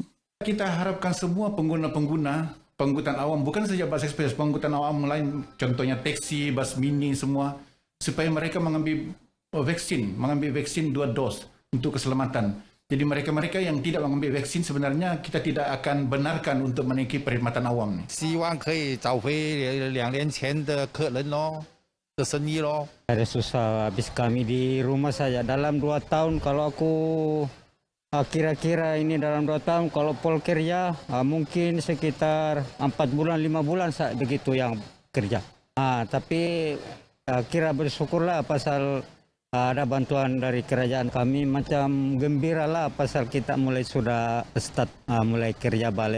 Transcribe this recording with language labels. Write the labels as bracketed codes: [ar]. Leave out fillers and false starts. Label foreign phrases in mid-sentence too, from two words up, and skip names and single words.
[ms] Kita harapkan semua pengguna-pengguna pengangkutan awam, bukan saja bas ekspres, pengangkutan awam lain, contohnya teksi, bas mini semua, supaya mereka mengambil vaksin 2 dos untuk keselamatan. Jadi mereka-mereka yang tidak mengambil vaksin sebenarnya kita tidak akan benarkan untuk menaiki perkhidmatan awam. [zh] 希望可以找回2年前的客人咯，的生意咯。 [ms] Ada susah habis kami di rumah saja dalam 2 tahun kalau aku kira-kira ini dalam 2 tahun kalau pol kerja mungkin sekitar 4 bulan 5 bulan begitu yang kerja. Tapi kira bersyukurlah pasal Ada bantuan dari kerajaan, kami macam gembira lah pasal kita mulai sudah start mulai kerja balik.